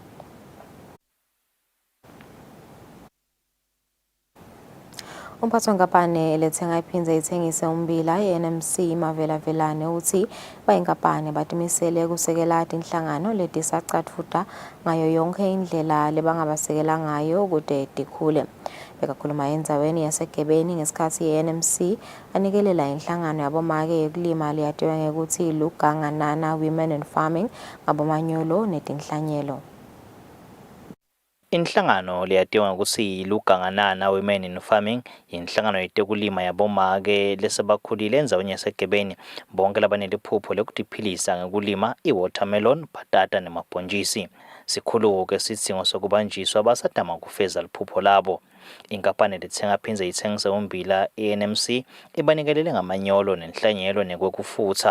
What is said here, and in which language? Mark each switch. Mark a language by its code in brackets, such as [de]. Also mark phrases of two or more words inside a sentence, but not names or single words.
[ss] Umphathi wenkampani elethenga iphindze ithengise ummbila ye-NMC Mavela-Velane uthi bayinkampani batimisele kusekela tinhlangano letisacatfuta ngayo yonke indlela lebangabasekela ngayo kude tikhule. Bekakhuluma endzaweni yaseGebeni ngesikhathi ye-NMC anikelela inhlangano yabomake yekulima leyatiwa ngekuthi Luganganana Women in Farming ngabomanyolo netinhlanyelo. Inhlangano leyatiwa ngokuthi Luganganana Women in Farming inhlangano yetekulima yabomake lesebakhulile endzaweni yaseGebeni bonke labaneliphupho lekutiphilisa ngekulima iwatermelon, bhatata nemabhontjisi. Sikhulu-ke sidzingo sokubanjiswa basadama kufeza liphupho labo. Inkampani lethenga phindze ithengise ummbila i-NMC ibanikelele ngamanyolo nenhlanyelo nekwekufutsa.